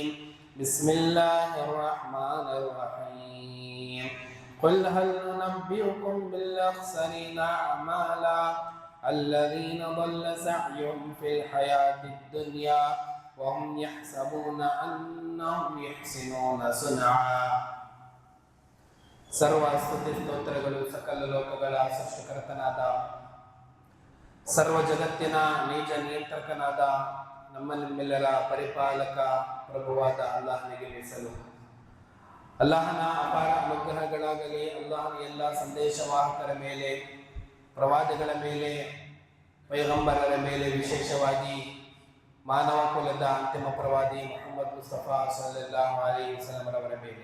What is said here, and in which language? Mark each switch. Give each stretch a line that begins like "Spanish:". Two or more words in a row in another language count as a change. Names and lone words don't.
Arabic: بسم الله الرحمن الرحيم. قل هل ننبئكم بالأخسرين أعمالا الذين ضل سعيهم في الحياة الدنيا وهم يحسبون أنهم يحسنون صنعا.
Kannada: ಸರ್ವ ಸ್ತುತಿ ಸ್ತೋತ್ರಗಳು ಸಕಲ ಲೋಕಗಳ ಸೃಷ್ಟಿಕರ್ತನಾದ ಸರ್ವ ಜಗತ್ತಿನ ನಿಜ ನಿಯಂತ್ರಕನಾದ ನಮ್ಮ ನಿಮ್ಮೆಲ್ಲರ ಪರಿಪಾಲಕ ಪ್ರಭುವಾದ ಅಲ್ಲಾಹನಿಗೆ ಮೀಸಲು. ಅಲ್ಲಾಹನ ಅಪಾರ ಅನುಗ್ರಹಗಳಾಗಲಿ ಅಲ್ಲಾಹನ ಎಲ್ಲ ಸಂದೇಶವಾಹಕರ ಮೇಲೆ, ಪ್ರವಾದಿಗಳ ಮೇಲೆ, ಪೈಗಂಬರರ ಮೇಲೆ, ವಿಶೇಷವಾಗಿ ಮಾನವ ಕುಲದ ಅಂತಿಮ ಪ್ರವಾದಿ ಮುಹಮ್ಮದ್ ಮುಸ್ತಫಾ
Arabic: صلى الله عليه وسلم
Kannada: ಅವರ ಮೇಲೆ.